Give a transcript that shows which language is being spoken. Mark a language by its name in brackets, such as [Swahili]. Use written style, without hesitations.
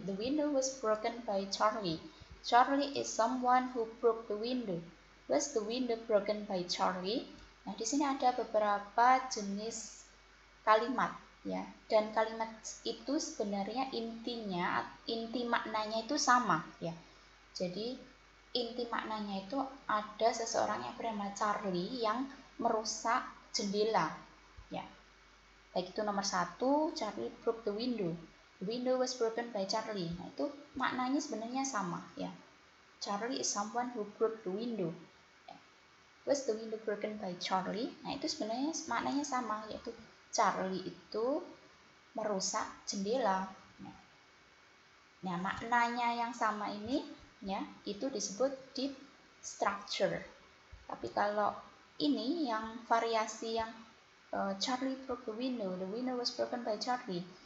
[English] The window was broken by Charlie. Charlie is someone who broke the window. Was the window broken by Charlie? [Indonesian] Nah, di sini ada beberapa jenis kalimat ya. Dan kalimat itu sebenarnya inti maknanya itu sama ya. Jadi inti maknanya itu ada seseorang yang bernama Charlie yang merusak jendela ya. Baik itu nomor 1, [English] Charlie broke the window. The window was broken by Charlie. [Indonesian] Nah, itu maknanya sebenarnya sama ya. [English] Charlie is someone who broke the window. Was the window broken by Charlie? [Indonesian] Nah, itu sebenarnya maknanya sama, yaitu Charlie itu merusak jendela. Nah, maknanya yang sama ini ya, itu disebut deep structure. Tapi kalau ini yang variasi yang [English] Charlie broke the window was broken by Charlie.